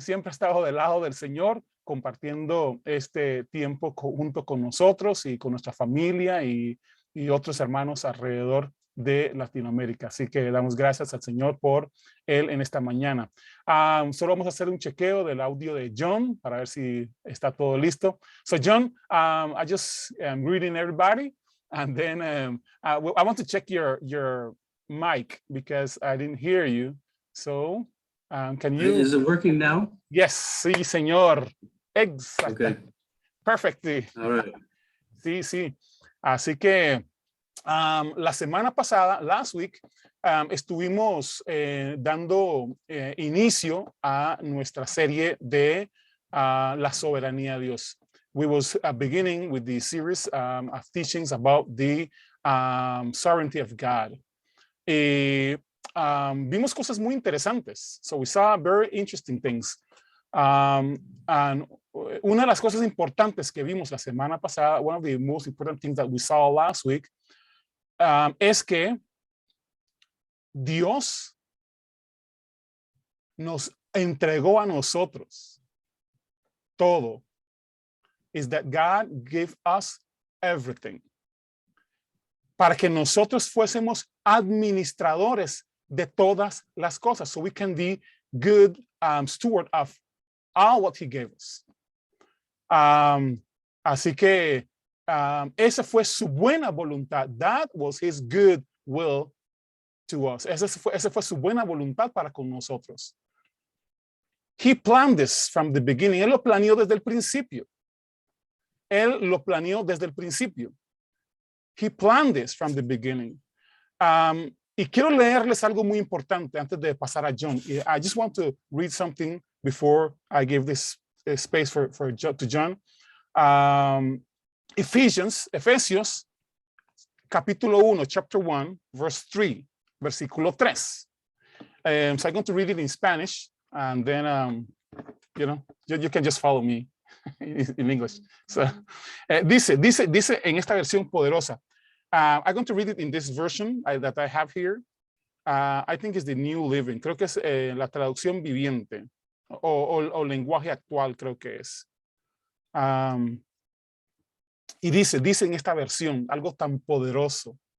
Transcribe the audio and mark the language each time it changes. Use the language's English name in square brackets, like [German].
[Spanish] Siempre ha estado del lado del Señor compartiendo este tiempo junto con nosotros y con nuestra familia y otros hermanos alrededor de Latinoamérica. Así que damos gracias al Señor por él en esta mañana. Solo vamos a hacer un chequeo del audio de John para ver si está todo listo. [English] So John, I just am greeting everybody, and then I want to check your mic because I didn't hear you. So, can you? Is it working now? [Spanish] Yes, sí, señor. Exacto. [English] Okay. Perfectly. All right. [Spanish] Sí, sí. Así que la semana pasada, [English] last week, [Spanish] estuvimos dando inicio a nuestra serie de la soberanía de Dios. [English] We was beginning with the series of teachings about the sovereignty of God. [Spanish] Y vimos cosas muy interesantes. [English] So we saw very interesting things. [Spanish] And una de las cosas importantes que vimos la semana pasada, [English] one of the most important things that we saw last week, [Spanish] es que Dios nos entregó a nosotros todo. [English] Is that God gave us everything. [Spanish] Para que nosotros fuésemos administradores de todas las cosas. [English] So we can be good steward of all what he gave us. [Spanish] Así que esa fue su buena voluntad. [English] That was his good will to us. [Spanish] Esa fue su buena voluntad para con nosotros. [English] He planned this from the beginning. [Spanish] Él lo planeó desde el principio. Él lo planeó desde el principio. [English] He planned this from the beginning. [Spanish] Y quiero leerles algo muy importante antes de pasar a John. [English] I just want to read something before I give this space to John. [Spanish] Efesios, capítulo 1, [English] chapter 1, verse 3, [Spanish] versículo 3. [English] So I'm going to read it in Spanish, and then, you can just follow me in English. [Spanish] So, dice en esta versión poderosa. [English] I'm going to read it in this version that I have here. I think it's the New Living. [Spanish] Creo que es la traducción viviente o lenguaje actual, creo que es. Y dice en esta versión algo tan poderoso.